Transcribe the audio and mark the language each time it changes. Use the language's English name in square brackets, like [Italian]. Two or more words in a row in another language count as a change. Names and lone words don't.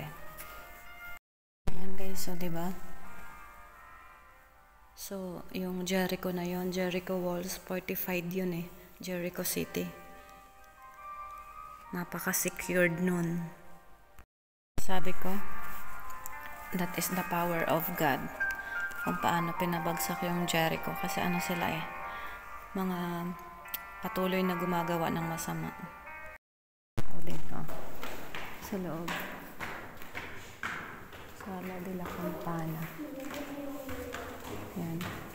[Filipino] Ayan, guys, so diba? So, yung Jericho na yon, Jericho Walls, fortified yun Jericho City. Napaka-secured nun. Sabi ko, [English] that is the power of God. [Filipino] Kung paano pinabagsak yung Jericho. Kasi sila mga patuloy na gumagawa ng masama. O dito, sa loob. Sala de la Campana. Yan.